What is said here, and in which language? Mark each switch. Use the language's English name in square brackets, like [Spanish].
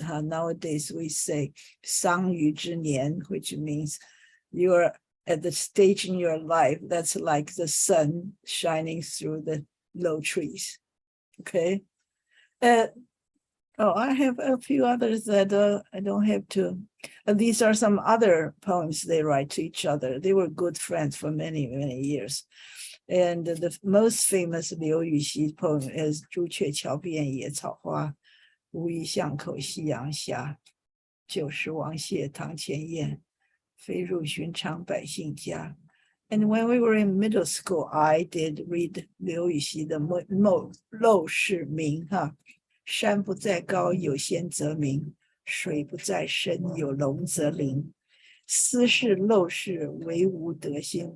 [English] Nowadays we say [Chinese] 桑榆之年, [English] which means you're at the stage in your life that's like the sun shining through the low trees. Okay. I have a few others that I don't have to. These are some other poems they write to each other. They were good friends for many, many years. And the most famous Liu Yuxi poem is [Chinese] 朱雀桥边野草花，乌衣巷口夕阳下，旧时王谢堂前燕，飞入寻常百姓家。 [English] And when we were in middle school, I did read Liu Yuxi [Chinese] 的陋室铭山不在高，有仙则名；水不在深，有龙则灵。斯是陋室，惟吾德馨。